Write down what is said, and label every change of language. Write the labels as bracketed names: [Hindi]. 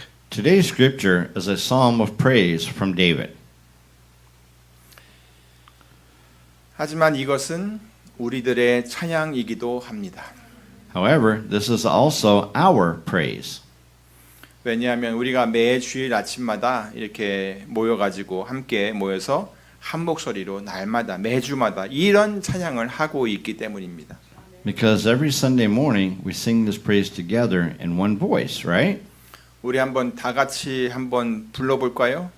[English] Today's scripture is a psalm of praise from David. [Korean] 하지만 이것은 우리들의 찬양이기도 합니다. [English] However, this is also our praise. [Korean] 왜냐하면 우리가 매 주일 아침마다 이렇게 모여가지고 함께 모여서 한 목소리로 날마다 매주마다 이런 찬양을 하고 있기 때문입니다. [English] Because every Sunday morning we sing this praise together in one voice, right? [Korean] 우리 한번 다 같이 한번 불러볼까요?